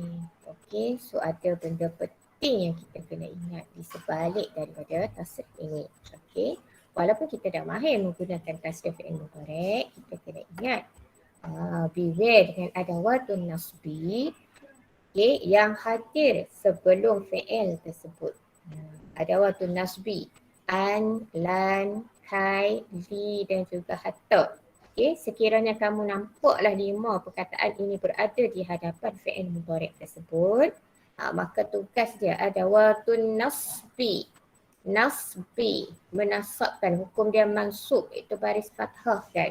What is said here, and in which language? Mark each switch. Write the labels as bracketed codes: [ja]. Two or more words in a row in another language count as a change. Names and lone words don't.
[ms] Okay, so ada benda penting yang kita kena ingat di sebalik daripada tasrif ini. Okay, walaupun kita dah mahir menggunakan tasrif [ar] فعل مضارع', [ms] kita kena ingat beware dengan [ar] أدوات النصب, [ms] okay, yang hadir sebelum fi'il tersebut. [ar] أدوات النصب، أن، لن، كي، لـ [ms] dan juga [ar] حتى. [ms] Okay, sekiranya kamu nampaklah 5 perkataan ini berada di hadapan [ar] فعل مضارع' [ms] tersebut, maka tugas dia [ar] أدوات النصب. [ms] Nasbi, menasabkan, hukum dia mansub, itu baris fathah kan.